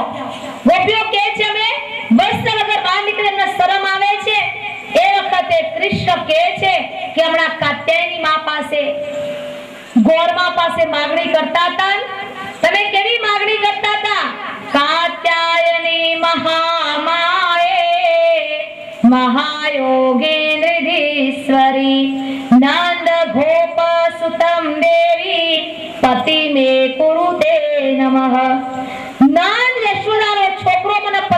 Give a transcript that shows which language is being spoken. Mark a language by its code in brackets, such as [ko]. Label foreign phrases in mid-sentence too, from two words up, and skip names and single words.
[gu] ગોપીઓ કહે છે અમે વસ્ત્ર વગર બહાર નીકળે એમને શરમ આવે છે. એ વખતે કૃષ્ણ કહે છે કે હમણાં કાત્યાયની માં પાસે, ગોરમા પાસે માગણી કરતા હતા. તમે કેવી માગણી કરતા હતા? કાત્યાયની મહામાએ [sa] महायोगेन्द्रधीश्वरी नंद गोप सुतम देवी पति में कुरुते नमः. [gu] नंद यशोदाનો છોકરો